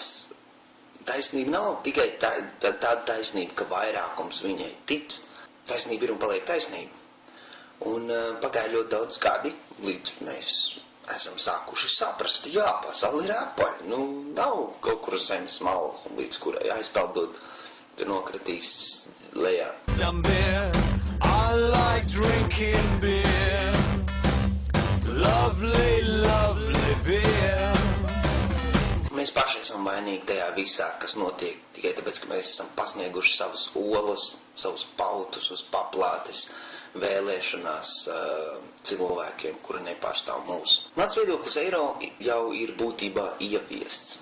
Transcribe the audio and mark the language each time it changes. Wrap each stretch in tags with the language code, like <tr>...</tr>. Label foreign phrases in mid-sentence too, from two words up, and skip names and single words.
<lv>Taisnība nav tikai tāda taisnība, ka vairākums viņai tic. Taisnība ir un paliek taisnība. Un pagāja ļoti daudz gadi, līdz mēs esam sākuši saprast, jā, pasauli ir apaļa. Nav kaut kur zemes mala, līdz kurai aizpeldot, tur nokritīs lejā.</lv> <en>Some beer, I like drinking beer. Lovely, lovely beer.</en> <lv>Mēs paši esam vainīgi tajā visā, kas notiek, tikai tāpēc, ka mēs esam pasnieguši savus olas, savus pautus uz paplātes vēlēšanās cilvēkiem, kuri nepārstāv mūsu. Mans viedoklis eiro jau ir būtībā ieviests.</lv>